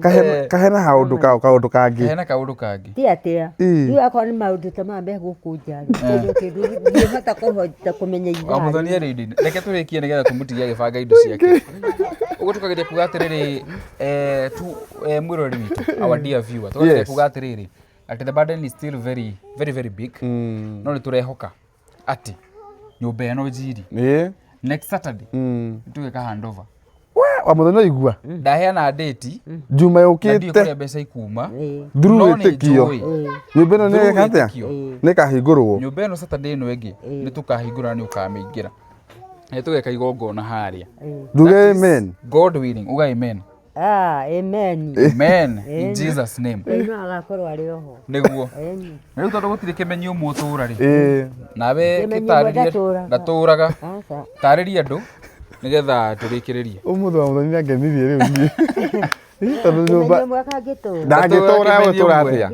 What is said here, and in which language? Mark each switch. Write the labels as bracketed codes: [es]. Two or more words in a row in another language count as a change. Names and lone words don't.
[ki] kahena kaũndũ kangĩ ti atĩa rĩu akorwo nĩ maũndũ ta maya megũkũ nja kĩndũ ngĩhota kũhota kũmenya ithaa Muthoni arĩ indi reke tũrĩkie nĩgetha tũmũtigie agĩbanga indo ciake ũguo tũkageria kuga atĩrĩrĩ mwĩroreri witũ [en] our dear viewer [ki] tũkageria kuga atĩrĩrĩ [en] at the burden is still very very very big [ki] no nĩ tũrehoka ati nyũmba ĩno njiri [en] next Saturday [ki] tũgeka handover wa Muthoni igua ndaheana date juma yũkĩte ndio mbeca ikuma through wĩtĩkio nyũmba ĩno nĩ ĩka atĩa nĩ kahingũrwo nyũmba ĩno Saturday ĩno ĩngĩ nĩ tũkahingũra nĩ ũkamĩingĩra nĩ tũgeka igongona harĩa nduge amen [en] God willing [ki] uga amen amen [en] amen in Jesus name [ki] no agakorwo arĩ oho nĩguo rĩu tondũ gũtirĩ kĩmenyi ũmwe ũtũũra rĩ nawe gĩtarĩrie ndatũũraga tarĩria andũ nĩgetha tũrĩkĩrĩrie ũmũthĩ wa Muthoni nĩ angenirie rĩu niĩ tondũ nyũmba ndangĩtũũra ndangĩtũũra atĩa